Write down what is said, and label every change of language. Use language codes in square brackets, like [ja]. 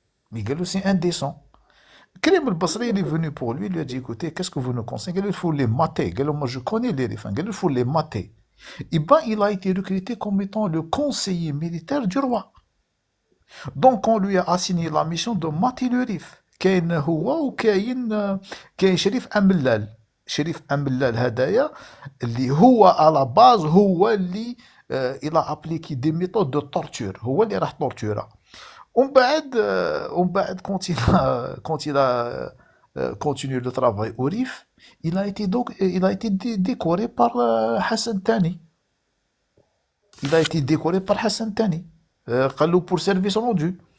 [fr] Mais c'est indécent. Karim el-Basri, il est venu pour lui, il lui a dit, écoutez, qu'est-ce que vous nous conseillez? Il faut les mater. Moi je connais les rifins, il faut les mater. Et ben il a été recruté comme étant le conseiller militaire du roi. Donc on lui a assigné la mission de mater le Rif. [ar] كاين هو وكاين شريف أملال. شريف أملال هدايا اللي هو على باز هو اللي [fr] il a appliqué des méthodes de torture. [ar] هو اللي راح [fr] tortura. [ar] ومن بعد [fr] quand il a continué le travail au Rif, il a été décoré par Hassan Tani. Il a été décoré par Hassan Tani. [ar] قال له [fr] pour service rendu.